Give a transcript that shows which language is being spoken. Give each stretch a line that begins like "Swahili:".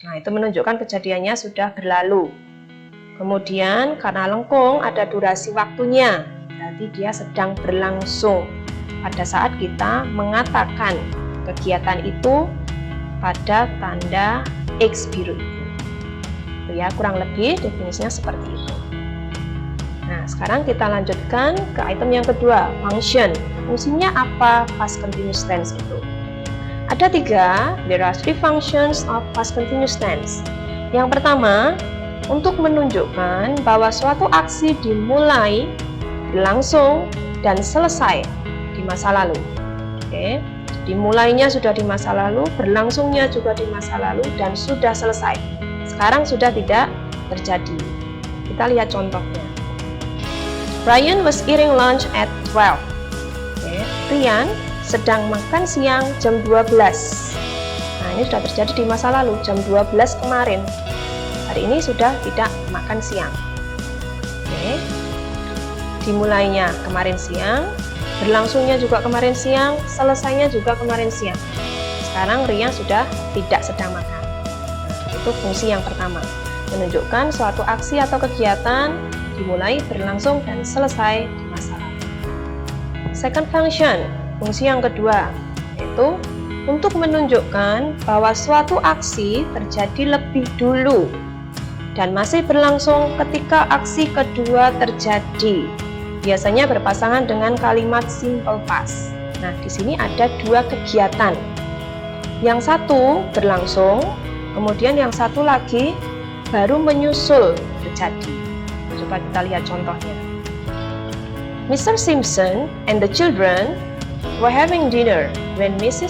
Indonesian: Nah, itu menunjukkan kejadiannya sudah berlalu. Kemudian karena lengkung ada durasi waktunya, berarti dia sedang berlangsung pada saat kita mengatakan kegiatan itu pada tanda X biru itu. Ya, kurang lebih definisinya seperti itu. Nah, sekarang kita lanjutkan ke item yang kedua, function. Fungsinya apa past continuous tense itu? Ada 3,
English: there are 3 functions of past continuous tense.
Indonesian: Yang pertama, untuk menunjukkan bahwa suatu aksi dimulai, berlangsung, dan selesai di masa lalu. Oke, jadi mulainya sudah di masa lalu, berlangsungnya juga di masa lalu, dan sudah selesai. Sekarang sudah tidak terjadi. Kita lihat contohnya.
English: Ryan was eating lunch at 12.
Indonesian: Oke, Ryan sedang makan siang jam 12. Nah, ini sudah terjadi di masa lalu, jam 12 kemarin. Hari ini sudah tidak makan siang. Oke. Dimulainya kemarin siang, berlangsungnya juga kemarin siang, selesainya juga kemarin siang. Sekarang Rian sudah tidak sedang makan. Nah, itu fungsi yang pertama. menunjukkan suatu aksi atau kegiatan dimulai, berlangsung, dan selesai di masa lalu.
English: Second function,
Indonesian: fungsi yang kedua, yaitu untuk menunjukkan bahwa suatu aksi terjadi lebih dulu dan masih berlangsung ketika aksi kedua terjadi. Biasanya berpasangan dengan kalimat simple past. Nah, di sini ada dua kegiatan. Yang satu berlangsung, kemudian yang satu lagi baru menyusul terjadi. Coba kita lihat contohnya.
English: Mr. Simpson and the children were having dinner when Mrs.